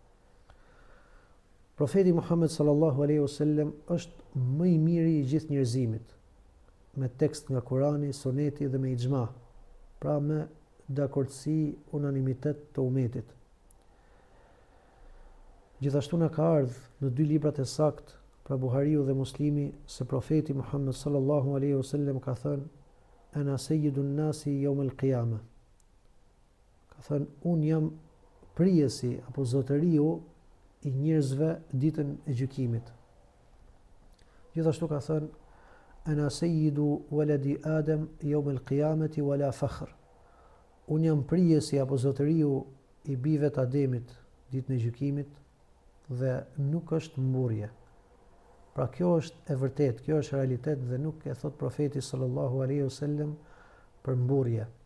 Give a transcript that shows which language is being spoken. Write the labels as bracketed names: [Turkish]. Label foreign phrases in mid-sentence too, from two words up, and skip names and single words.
[Albanian] Profeti Muhammed [Arabic] sallallahu alaihi wasallam [Albanian] është më i miri i gjithë njerëzimit, me tekst nga Kurani, Suneti dhe me ixhma, pra me dakordsi, unanimitet të umetit. Gjithashtu na ka ardhur në dy librat e saktë, pra Buhariu dhe Muslimi, se profeti Muhammed [Arabic] sallallahu alaihi wasallam [Albanian] ka thënë: [Arabic] "Ana sayyidun nasi yawm al-qiyamah." [Albanian] Ka thënë, unë jam prijesi apo zotëriu i njerëzve ditën e gjykimit. Gjithashtu ka thënë: [Arabic] "Ana sayyidu waladi Adam yawm al-qiyamati wala fakhr." [Albanian] Unë jam prijesi apo zotëriu i bijve të Ademit ditën e gjykimit dhe nuk është mburje. Pra kjo është e vërtet, kjo është realitet dhe nuk e thot profeti [Arabic] sallallahu alaihi wasallam [Albanian] për mburje.